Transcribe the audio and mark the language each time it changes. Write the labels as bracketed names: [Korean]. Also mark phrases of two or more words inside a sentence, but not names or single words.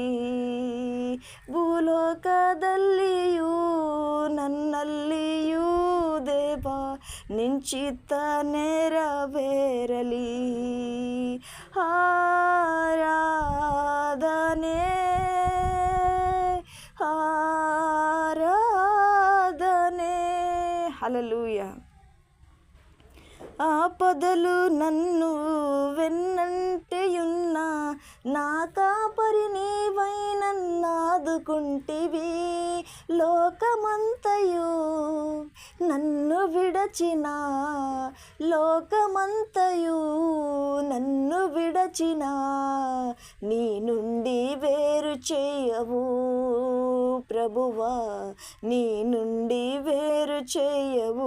[Kannada] ಭೂಲೋಕದಲ್ಲಿಯೂ ನನ್ನಲ್ಲಿಯೂ ದೇವ ನಿನ್ನ ಚಿತ್ತ ನೆರವೇರಲಿ. ಆರಾಧನೆ ಆರಾಧನೆ. ಹಲ್ಲೆಲೂಯಾ. [Telugu] ఆపదలు నన్ను వెన్నంటెయున్న నా కాపరి నీవై నన్నాదుకుంటివి. లోకమంతయు నన్ను విడచిన, లోకమంతయు నన్ను విడచిన నీ నుండి వేరు చేయవు ప్రభువా, నీ నుండి వేరు చేయవు.